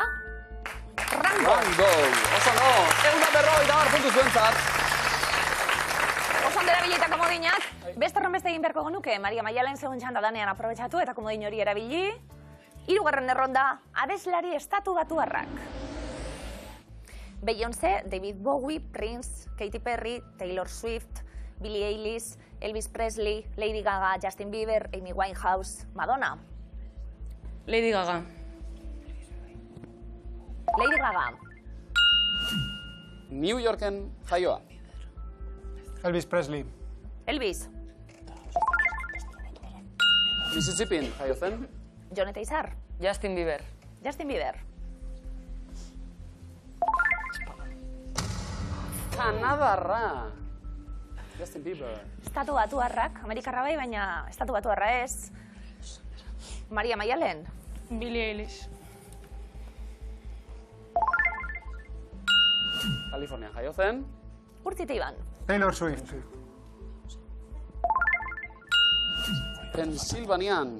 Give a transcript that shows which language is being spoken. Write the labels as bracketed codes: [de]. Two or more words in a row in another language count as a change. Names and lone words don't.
[eu] Rango. Rango, oso no, 150 puntu zuentzat. Oso ondo erabili eta komodinak. Beste horrenbeste egin beharko genuke. Maria Maialen zegoen txanda danean aprobetxatu eta komodin hori erabili. Hirugarren erronda, abeslari estatu batuarrak. Beyoncé, David Bowie, Prince, Katy Perry, Taylor Swift, Billie Eilish, Elvis Presley, Lady Gaga, Justin Bieber, Amy Winehouse, Madonna. Lady Gaga. Lady Gaga. New Yorken jaioa. Elvis Presley. Elvis. Mississippin jaio zen. Jon eta Izar. Justin Bieber. Justin Bieber. Kanadarra. Justin Bieber. Estatu Batuarrak, Amerikarra bai, baina Estatu Batuarra ez. Maria Maialen. Billie Eilish. Kalifornian jaio zen. Urtzite Iban. Taylor Swift. Pensilvanian.